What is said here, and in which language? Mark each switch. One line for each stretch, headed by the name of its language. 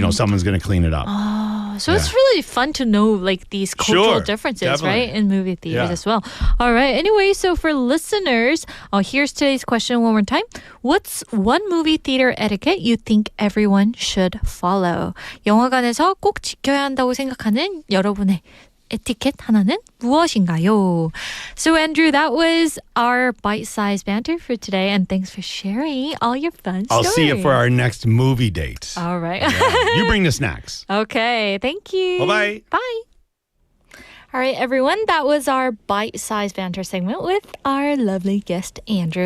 English: Like, someone's going to clean it up. So it's really fun to know like these cultural differences, definitely. right? In movie theaters as well. All right. Anyway, so for listeners, here's today's question one more time. What's one movie theater etiquette you think everyone should follow?
Korean: 영화관에서 꼭 지켜야 한다고 생각하는 여러분의 etiquette 하나는 무엇인가요?
English: So Andrew, that was our bite-sized banter for today, and thanks for sharing all your fun I'll stories. see you for our next movie date. All right. Yeah. You bring the snacks. Okay, thank you. Bye-bye. Bye. All right, everyone, that was our bite-sized banter segment with our lovely guest, Andrew.